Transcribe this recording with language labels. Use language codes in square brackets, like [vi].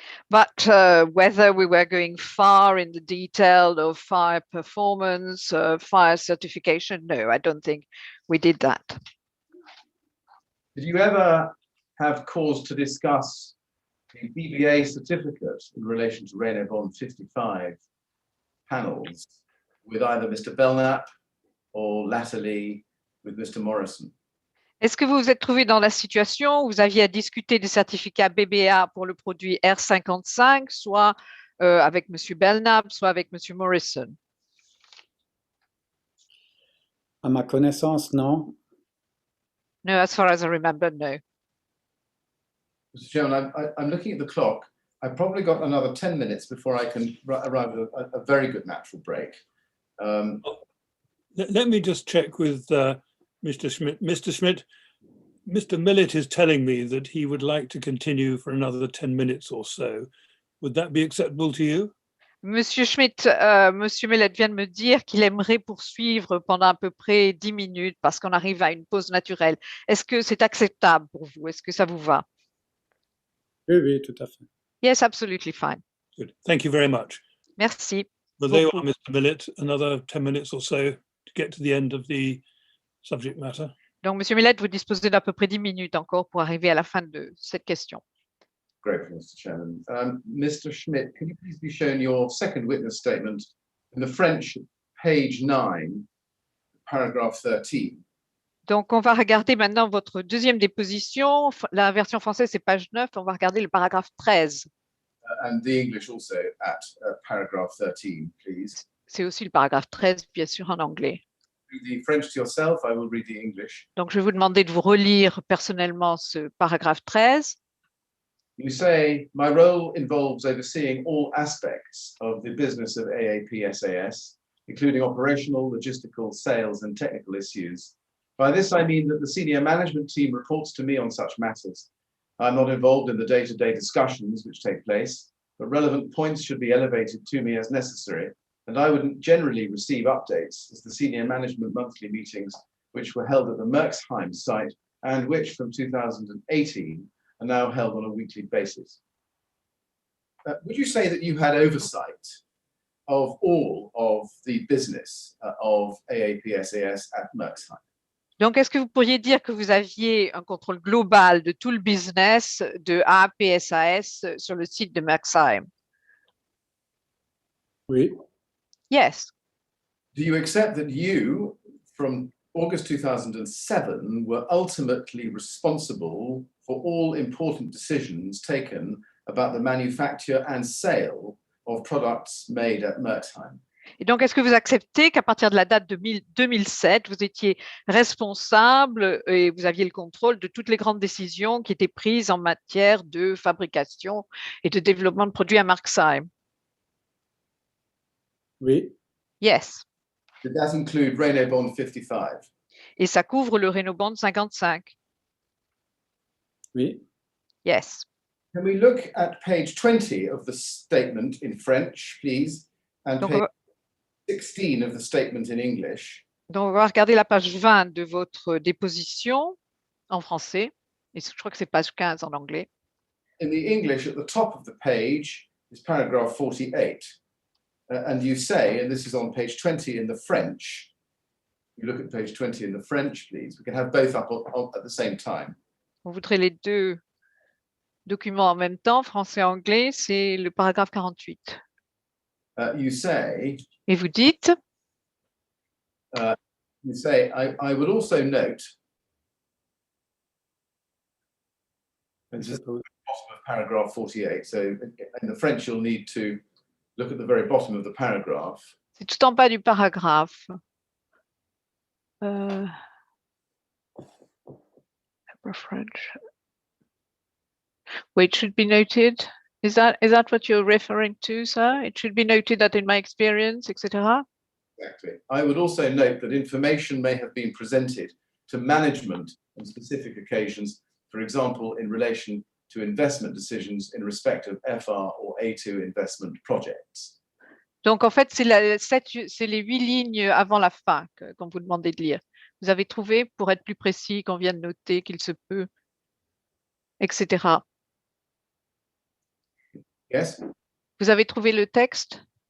[en] But whether we were going far in the detail of fire performance, fire certification, no, I don't think we did that. Did you ever have cause to discuss the BBA certificate in relation to Reynobond 55 panels with either Mr. Belknap or latterly with Mr. Morrison? [fr] Est-ce que vous vous êtes trouvé dans la situation où vous aviez à discuter des certificats BBA pour le produit R55, soit avec M. Belknap, soit avec M. Morrison? À ma connaissance, non. [en] No, as far as I remember, no. Mr. Chairman, I'm looking at the clock. I've probably got another 10 minutes before I can arrive at a very good natural break. Let me just check with Mr. Schmidt. Mr. Schmidt, Mr. Millett is telling me that he would like to continue for another 10 minutes or so. Would that be acceptable to you? [fr] Monsieur Schmidt, Monsieur Millett vient de me dire qu'il aimerait poursuivre pendant à peu près 10 minutes parce qu'on arrive à une pause naturelle. Est-ce que c'est acceptable pour vous? Est-ce que ça vous va? Oui, tout à fait. [en] Yes, absolutely fine. Good. Thank you very much. [fr] Merci. [en] Well, there you are, Mr. Millett, another 10 minutes or so to get to the end of the subject matter. [fr] Donc, Monsieur Millet, vous disposez d'à peu près 10 minutes encore pour arriver à la fin de cette question. [en] Great, Mr. Chairman. Mr. Schmidt, can you please be shown your second witness statement in the French, page 9, paragraph 13? [fr] Donc, on va regarder maintenant votre deuxième déposition. La version française, c'est page 9. On va regarder le paragraphe 13. [en] And the English also at paragraph 13, please. [fr] C'est aussi le paragraphe 13, bien sûr, en anglais. [en] Read the French to yourself, I will read the English. [fr] Donc, je vais vous demander de vous relire personnellement ce paragraphe 13. [en] You say, my role involves overseeing all aspects of the business of AAP SAS, including operational, logistical, sales, and technical issues. By this, I mean that the senior management team reports to me on such matters. I'm not involved in the day-to-day discussions which take place, but relevant points should be elevated to me as necessary, and I would generally receive updates as the senior management monthly meetings, which were held at the Merxheim site and which from 2018 are now held on a weekly basis. Would you say that you had oversight of all of the business of AAP SAS at Merxheim? [fr] Donc, est-ce que vous pourriez dire que vous aviez un contrôle global de tout le business de AAP-SAS sur le site de Merxheim? Oui. [en] Yes. Do you accept that you, from August 2007, were ultimately responsible for all important decisions taken about the manufacture and sale of products made at Merxheim? [fr] Et donc, est-ce que vous acceptez qu'à partir de la date de 2007, vous étiez responsable et vous aviez le contrôle de toutes les grandes décisions qui étaient prises en matière de fabrication et de développement de produits à Merxheim? Oui. [en] Yes. Did that include Renault Bond 55? [fr] Et ça couvre le Renault Bond 55? Oui. [en] Yes. Can we look at page 20 of the statement in French, please, and [fr] Donc, [en] page 16 of the statement in English? [fr] Donc, on va regarder la page 20 de votre déposition en français. Et je crois que c'est page 15 en anglais. [en] In the English, at the top of the page is paragraph 48. And you say, and this is on page 20 in the French, you look at page 20 in the French, please. We can have both up at the same time. [fr] On voudrait les deux documents en même temps, français et anglais. C'est le paragraphe 48. [en] You say, [fr] Et vous dites, [en] I would also note, and just at the bottom of paragraph 48. So in the French, you'll need to look at the very bottom of the paragraph. [fr] c'est tout en bas du paragraphe. [en] French. Wait, should be noted. Is that what you're referring to, sir? It should be noted that in my experience, etc. Exactly. I would also note that information may have been presented to management on specific occasions, for example, in relation to investment decisions in respect of FR or A2 investment projects. [fr] Donc, en fait, c'est les 8 lignes avant la fin qu'on vous demandait de lire. Vous avez trouvé, pour être plus précis, qu'on vient de noter qu'il se peut, etc. [en] Yes? [fr] Vous avez trouvé le texte?